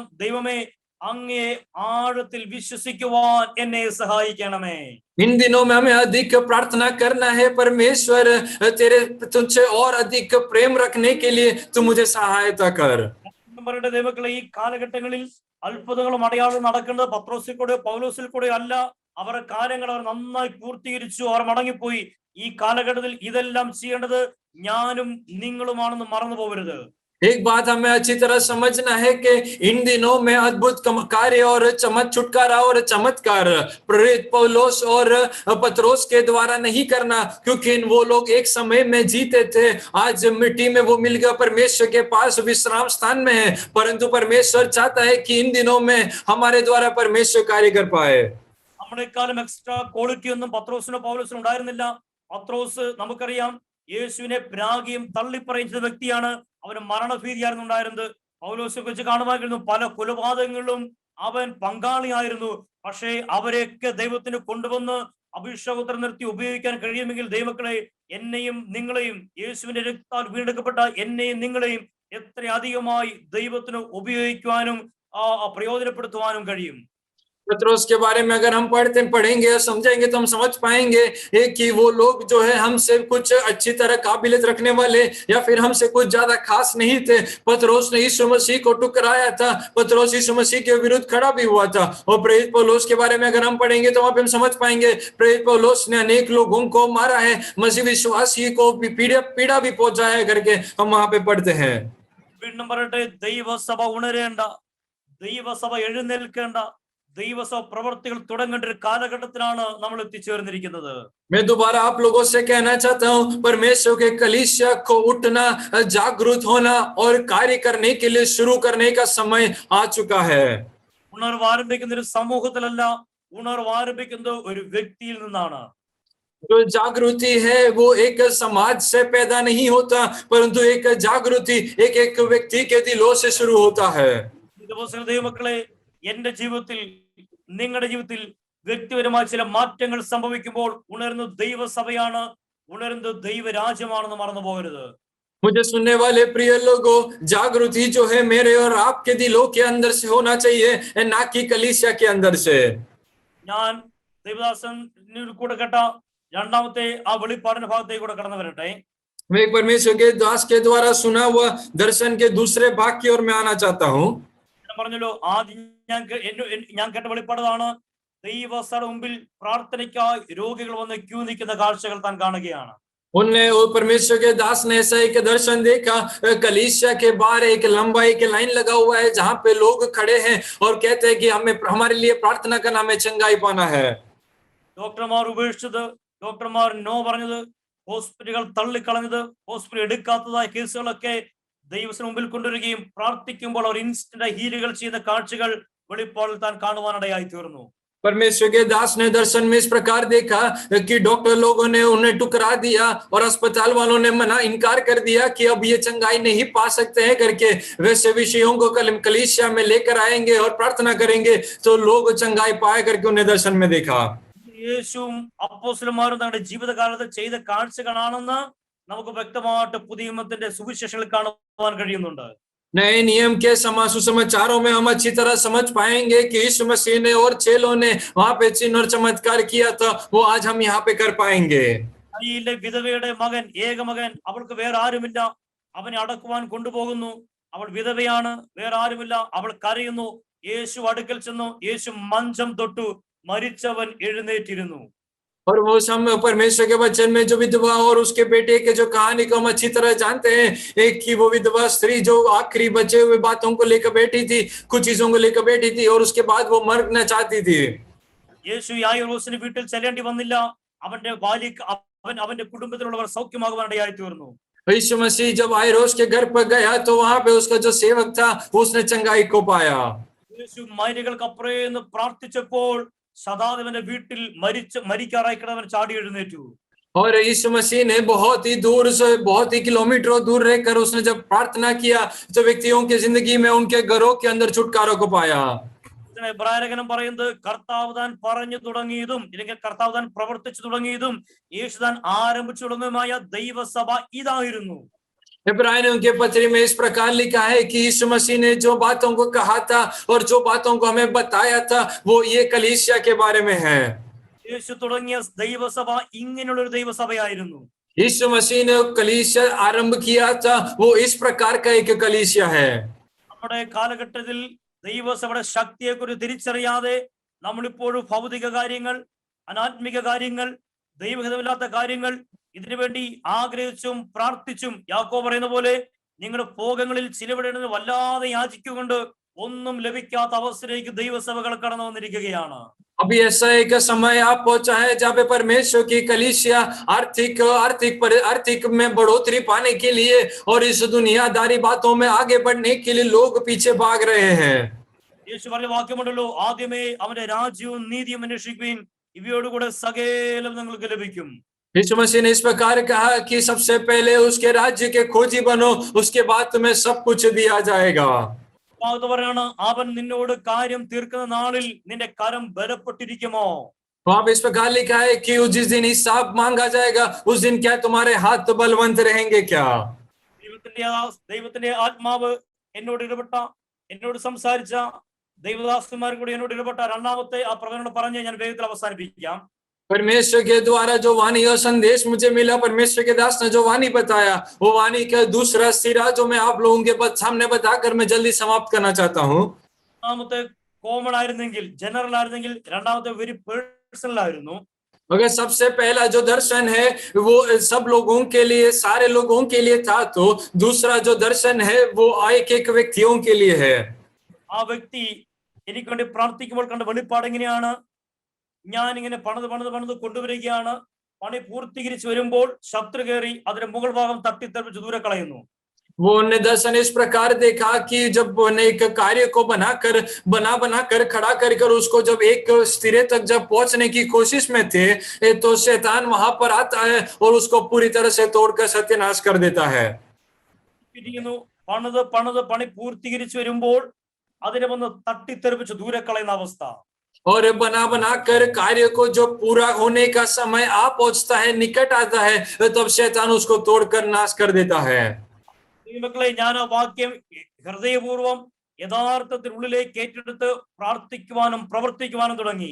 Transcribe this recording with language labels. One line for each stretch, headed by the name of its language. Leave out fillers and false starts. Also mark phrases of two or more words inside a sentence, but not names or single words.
Malayalam: ദൈവമേ അങ്ങേ ആഴത്തിൽ വിശ്വസിക്കുവാൻ എന്നെ സഹായിക്കണമേ.
Hindi: इन दिनों में हमें अधिक प्रार्थना करना है, परमेश्वर तुझसे और अधिक प्रेम रखने के लिए तू मुझे सहायता कर।
Malayalam: ദൈവമക്കളെ ഈ കാലഘട്ടങ്ങളിൽ അത്ഭുതങ്ങളും അടയാളവും നടക്കുന്നത് പത്രോസിൽ കൂടെ പൗലോസിൽ കൂടെ അല്ല. അവരുടെ കാര്യങ്ങൾ അവർ നന്നായി പൂർത്തീകരിച്ചു, അവർ മടങ്ങിപ്പോയി. ഈ കാലഘട്ടത്തിൽ ഇതെല്ലാം ചെയ്യേണ്ടത് ഞാനും നിങ്ങളുമാണെന്ന് മറന്നു പോകരുത്.
Hindi: एक बात हमें अच्छी तरह समझना है कि इन दिनों में अद्भुत कार्य और छुटकारा और चमत्कार प्रेरित पौलोस और पत्रोस के द्वारा नहीं करना, क्योंकि वो लोग एक समय में जीते थे, आज मिट्टी में वो मिल गया, परमेश्वर के पास विश्राम स्थान में है, परंतु परमेश्वर चाहता है कि इन दिनों में हमारे द्वारा परमेश्वर कार्य कर पाए।
Malayalam: നമ്മളെക്കാളും
English: extra quality
Malayalam: ഒന്നും പത്രോസിനോ പൗലോസിനോ ഉണ്ടായിരുന്നില്ല. പത്രോസ് നമുക്കറിയാം യേശുവിനെ പ്രാഗിയും തള്ളിപ്പറയുന്ന വ്യക്തിയാണ്. അവന് മരണഭീതിയായിരുന്നു ഉണ്ടായിരുന്നത്. പൗലോസിനെ കുറിച്ച് കാണുവാൻ കഴിയുന്നു, പല കൊലപാതകങ്ങളിലും അവൻ പങ്കാളിയായിരുന്നു. പക്ഷേ അവരെയൊക്കെ ദൈവത്തിന് കൊണ്ടുവന്ന് അഭിഷേകത്തിൽ നിർത്തി ഉപയോഗിക്കാൻ കഴിയുമെങ്കിൽ ദൈവമക്കളെ, എന്നെയും നിങ്ങളെയും, യേശുവിന്റെ രക്തത്താൽ വീണ്ടെടുക്കപ്പെട്ട എന്നെയും നിങ്ങളെയും എത്ര അധികമായി ദൈവത്തിന് ഉപയോഗിക്കുവാനും പ്രയോജനപ്പെടുത്തുവാനും കഴിയും.
Hindi: पत्रोस के बारे में अगर हम पढ़ेंगे और समझेंगे तो हम समझ पाएंगे कि वो लोग जो है हमसे कुछ अच्छी तरह काबिलियत रखने वाले या फिर हमसे कुछ ज्यादा खास नहीं थे। पत्रोस ने यीशु मसीह को ठुकराया था, पत्रोस यीशु मसीह के विरुद्ध खड़ा भी हुआ था। और प्रेरित पौलुस के बारे में अगर हम पढ़ेंगे तो वहां पे हम समझ पाएंगे प्रेरित पौलुस ने अनेक लोगों को मारा है, मसीह विश्वासी को पीड़ा भी पहुंचाया है करके हम वहां पे पढ़ते हैं।
Malayalam: ദൈവസഭ ഉണരേണ്ട, ദൈവസഭ എഴുന്നേൽക്കേണ്ട, ദൈവസഭ പ്രവർത്തികൾ തുടങ്ങേണ്ട ഒരു കാലഘട്ടത്തിലാണ് നമ്മൾ എത്തിച്ചേർന്നിരിക്കുന്നത്.
Hindi: मैं दोबारा आप लोगों से कहना चाहता हूं, परमेश्वर के कलीसिया को उठना, जागरूक होना और कार्य करने के लिए शुरू करने का समय आ चुका है।
Malayalam: ഉണർവ് ആരംഭിക്കുന്ന ഒരു സമൂഹത്തിലല്ല, ഉണർവ് ആരംഭിക്കുന്നത് ഒരു വ്യക്തിയിൽ നിന്നാണ്.
Hindi: जो जागृति है वो एक समाज से पैदा नहीं होता, परंतु एक जागृति एक एक व्यक्ति के दिलों से शुरू होता है।
Malayalam: ദൈവമക്കളെ, എന്റെ ജീവിതത്തിൽ, നിങ്ങളുടെ ജീവിതത്തിൽ വ്യക്തിപരമായ ചില മാറ്റങ്ങൾ സംഭവിക്കുമ്പോൾ ഉണരുന്ന ദൈവസഭയാണ്, ഉണരുന്ന ദൈവരാജ്യമാണെന്ന് മറന്നു പോകരുത്.
Hindi: मुझे सुनने वाले प्रिय लोगों, जागृति जो है मेरे और आपके दिलों के अंदर से होना चाहिए, ना कि कलीसिया के अंदर से।
Malayalam: ഞാൻ ദൈവദാസനിൽ കൂടെ കേട്ട രണ്ടാമത്തെ ആ വെളിപ്പാടിന്റെ ഭാഗത്തേക്ക് കൂടെ കടന്നു വരട്ടെ.
Hindi: मैं एक परमेश्वर के दास के द्वारा सुना हुआ दर्शन के दूसरे भाग की ओर मैं आना चाहता हूँ।
Malayalam: പറഞ്ഞല്ലോ, ആദ്യം ഞാൻ കേട്ട വെളിപ്പാടാണ്, ദൈവസഭയുടെ മുമ്പിൽ പ്രാർത്ഥനയ്ക്കായി രോഗികൾ വന്ന് ക്യൂ നിൽക്കുന്ന കാഴ്ചകൾ താൻ കാണുകയാണ്.
Hindi: उनने परमेश्वर के दास ने ऐसा एक दर्शन देखा, कलीसिया के बाहर एक लंबा एक लाइन लगा हुआ है जहां पे लोग खड़े हैं और कहते हैं कि हमें हमारे लिए प्रार्थना करना, हमें चंगाई पाना है।
Malayalam: ഡോക്ടർമാർ ഉപേക്ഷിച്ചത്, ഡോക്ടർമാർ നോ പറഞ്ഞത്, ഹോസ്പിറ്റലുകൾ തള്ളിക്കളഞ്ഞത്, ഹോസ്പിറ്റൽ എടുക്കാത്തതായ കേസുകളൊക്കെ ദൈവത്തിന് മുമ്പിൽ കൊണ്ടുവരികയും പ്രാർത്ഥിക്കുമ്പോൾ അവർ
English: instant heals
Malayalam: ചെയ്യുന്ന കാഴ്ചകൾ വെളിപ്പാടിൽ താൻ കാണുവാനിടയായി തീർന്നു.
Hindi: परमेश्वर के दास ने दर्शन में इस प्रकार देखा कि डॉक्टर लोगों ने उन्हें ठुकरा दिया और अस्पताल वालों ने इनकार कर दिया कि अब ये चंगाई नहीं पा सकते हैं करके, वैसे विषयों को कलीसिया में लेकर आएंगे और प्रार्थना करेंगे तो लोग चंगाई पाए करके उन्हें दर्शन में देखा।
Malayalam: യേശുവും അപ്പോസ്തലന്മാരും തങ്ങളുടെ ജീവിതകാലത്ത് ചെയ്ത കാഴ്ചകളാണെന്ന് നമുക്ക് വ്യക്തമായിട്ട് പുതിയ നിയമത്തിന്റെ സുവിശേഷങ്ങളിൽ കാണുവാൻ കഴിയുന്നുണ്ട്.
Hindi: नए नियम के सुसमाचारों में हम अच्छी तरह समझ पाएंगे कि यीशु मसीह ने और चेलों ने वहां पे चिन्ह और चमत्कार किया था, वो आज हम यहाँ पे कर पाएंगे।
Malayalam: വിധവയുടെ മകൻ, ഏക മകൻ, അവൾക്ക് വേറെ ആരുമില്ല, അവനെ അടക്കുവാൻ കൊണ്ടുപോകുന്നു, അവൾ വിധവയാണ്, വേറെ ആരുമില്ല, അവൾ കരയുന്നു. യേശു അടുക്കൽ ചെന്നു, യേശു മഞ്ചം തൊട്ടു, മരിച്ചവൻ എഴുന്നേറ്റിരുന്നു.
Hindi: और वो हम परमेश्वर के वचन में जो विधवा और उसके बेटे के जो कहानी को हम अच्छी तरह जानते हैं, एक की वो विधवा स्त्री जो आखिरी बचे हुए बातों को लेकर बैठी थी, कुछ चीजों को लेकर बैठी थी और उसके बाद वो मरना चाहती थी।
Malayalam: യേശു യായിറോസിന് വീട്ടിൽ ചെല്ലേണ്ടി വന്നില്ല, അവന്റെ ബാലിക്ക് അവന്റെ കുടുംബത്തിലുള്ളവർ സൗഖ്യമാകുവാനിടയായി തീർന്നു.
Hindi: यीशु मसीह जब याइरोस के घर पर गया तो वहां पे उसका जो सेवक था उसने चंगाई को पाया।
Malayalam: യേശു മൈലുകൾക്കപ്പുറേന്ന് പ്രാർത്ഥിച്ചപ്പോൾ ശതാധിപന്റെ വീട്ടിൽ മരിക്കാറായി കിടന്നവൻ ചാടി എഴുന്നേറ്റു.
Hindi: और यीशु मसीह ने बहुत ही दूर से, बहुत ही किलोमीटरों दूर रहकर उसने जब प्रार्थना किया तो व्यक्तियों की जिंदगी में उनके घरों के अंदर छुटकारा को पाया।
Malayalam: എബ്രായലേഖനം പറയുന്നത്, കർത്താവ് താൻ പറഞ്ഞു തുടങ്ങിയതും അല്ലെങ്കിൽ കർത്താവ് താൻ പ്രവർത്തിച്ചു തുടങ്ങിയതും യേശു താൻ ആരംഭിച്ചു തുടങ്ങിയതുമായ ദൈവസഭ ഇതായിരുന്നു.
Hindi: इब्रानियों के पत्री में इस प्रकार लिखा है कि यीशु मसीह ने जो बातों को कहा था और जो बातों को हमें बताया था वो ये कलीसिया के बारे में है।
Malayalam: യേശു തുടങ്ങിയ ദൈവസഭ ഇങ്ങനെയുള്ള ഒരു ദൈവസഭയായിരുന്നു.
Hindi: यीशु मसीह ने कलीसिया आरंभ किया था, वो इस प्रकार का एक कलीसिया है।
Malayalam: നമ്മുടെ കാലഘട്ടത്തിൽ ദൈവസഭയുടെ ശക്തിയെക്കുറിച്ച് തിരിച്ചറിയാതെ നമ്മളിപ്പോഴും ഭൗതിക കാര്യങ്ങൾ, അനാത്മിക കാര്യങ്ങൾ, ദൈവഹിതമില്ലാത്ത കാര്യങ്ങൾ ഇതിനുവേണ്ടി ആഗ്രഹിച്ചും പ്രാർത്ഥിച്ചും, യാക്കോബ് പറയുന്ന പോലെ നിങ്ങളുടെ ഭോഗങ്ങളിൽ ചിലവിടേണ്ടത് വല്ലാതെ യാചിക്കുകൊണ്ട് ഒന്നും ലഭിക്കാത്ത അവസ്ഥയിലേക്ക് ദൈവസഭകൾ കടന്നു വന്നിരിക്കുകയാണ്.
Hindi: अभी ऐसा एक समय आप पहुंचा है जहाँ पे परमेश्वर की कलीसिया आर्थिक में बढ़ोतरी पाने के लिए और इस दुनियादारी बातों में आगे बढ़ने के लिए लोग पीछे भाग रहे हैं।
Malayalam: യേശു പറഞ്ഞ വാക്യമുണ്ടല്ലോ, ആദ്യമേ അവന്റെ രാജ്യവും നീതിയും അന്വേഷിക്കുവിൻ, ഇവയോടുകൂടെ സകലം നിങ്ങൾക്ക് ലഭിക്കും.
Hindi: यीशु मसीह ने इस प्रकार कहा कि सबसे पहले उसके राज्य के खोजी बनो, उसके बाद तुम्हें सब कुछ दिया जाएगा।
Malayalam: അത് പറയാണ്, അവൻ നിന്നോട് കാര്യം തീർക്കുന്ന നാളിൽ നിന്റെ കരം ബലപ്പെട്ടിരിക്കുമോ?
Hindi: वहां पे इस प्रकार लिखा है कि जिस दिन हिसाब मांगा जाएगा उस दिन क्या तुम्हारे हाथ बलवंत रहेंगे क्या?
Malayalam: ദൈവത്തിന്റെ ആത്മാവ് എന്നോട് ഇടപെട്ട, എന്നോട് സംസാരിച്ച ദൈവദാസന്മാർ കൂടി എന്നോട് ഇടപെട്ട രണ്ടാമത്തെ ആ പ്രവചനം പറഞ്ഞ് ഞാൻ വേഗത്തിൽ അവസാനിപ്പിക്കാം.
Hindi: परमेश्वर के द्वारा जो वाणी और संदेश मुझे मिला, परमेश्वर के दास ने जो वाणी बताया, वो वाणी का दूसरा सिरा जो मैं आप लोगों के सामने बताकर मैं जल्दी समाप्त करना चाहता हूँ।
Malayalam: ഒന്നാമത്തെ കോമൺ ആയിരുന്നെങ്കിൽ, ജനറൽ ആയിരുന്നെങ്കിൽ, രണ്ടാമത്തെ
English: very personal
Malayalam: ആയിരുന്നു.
Hindi: अगर सबसे पहला जो दर्शन है वो सब लोगों के लिए, सारे लोगों के लिए था, तो दूसरा जो दर्शन है वो एक एक व्यक्तियों के लिए है।
Malayalam: ആ വ്യക്തി എനിക്ക് വേണ്ടി പ്രാർത്ഥിക്കുമ്പോൾ കണ്ട വെളിപ്പാട് എങ്ങനെയാണ്? ഞാൻ ഇങ്ങനെ പണിത് കൊണ്ടുവരികയാണ്. പണി പൂർത്തീകരിച്ച് വരുമ്പോൾ ശത്രു കയറി അതിന്റെ മുകൾ ഭാഗം തട്ടിത്തെറിപ്പിച്ച് ദൂരെ കളയുന്നു.
Hindi: वो ने दर्शन इस प्रकार देखा कि जब एक कार्य को बना कर खड़ा कर उसको जब एक सिरे तक जब पहुंचने की कोशिश में थे, तो शैतान वहां पर आता है और उसको पूरी तरह से तोड़कर सत्यानाश कर देता है।
Malayalam: പണി പൂർത്തീകരിച്ച് വരുമ്പോൾ അതിനെ വന്ന് തട്ടിത്തെറിപ്പിച്ച് ദൂരെ കളയുന്ന അവസ്ഥ.
Hindi: और बना कर कार्य को जो पूरा होने का समय आ पहुंचता है, निकट आता है, तब शैतान उसको तोड़कर नाश कर देता है।
Malayalam: മക്കളെ, ഞാൻ ആ വാക്യം ഹൃദയപൂർവം യഥാർത്ഥത്തിൽ ഉള്ളിലേക്ക് ഏറ്റെടുത്ത് പ്രാർത്ഥിക്കുവാനും പ്രവർത്തിക്കുവാനും തുടങ്ങി.